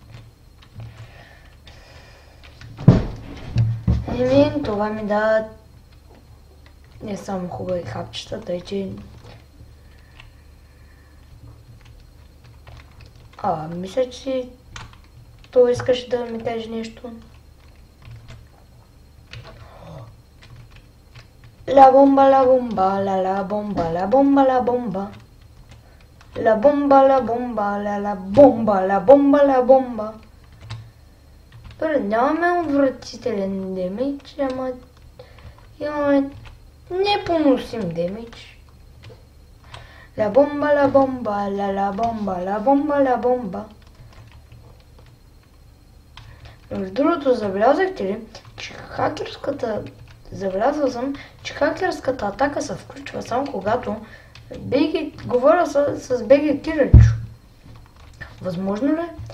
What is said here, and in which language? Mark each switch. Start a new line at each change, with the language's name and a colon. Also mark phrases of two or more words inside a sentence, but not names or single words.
Bulgarian: Това ми дава не само хубави хапчета, тъй че... мисля, че той искаше да ми каже нещо.
Spanish: La bomba, la bomba, la bomba, la bomba, la bomba. La bomba, la bomba, la bomba, la bomba, la bomba.
Bulgarian: Добре, нямаме отвратителен демидж, ама имаме непоносим демидж.
Spanish: La bomba, la bomba, la bomba, la bomba, la bomba.
Bulgarian: Между другото, забелязахте ли, че забелязал съм, че хакерската атака се включва само когато говоря с Беги Кирилчо. Възможно ли?